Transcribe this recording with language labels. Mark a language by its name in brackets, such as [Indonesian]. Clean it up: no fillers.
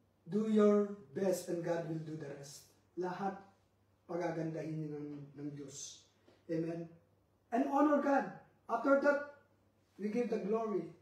[English] Do your best and God will do the rest. [Filipino] Lahat pagagandahin niyo ng Diyos. [English] Amen. And honor God. After that, we give the glory.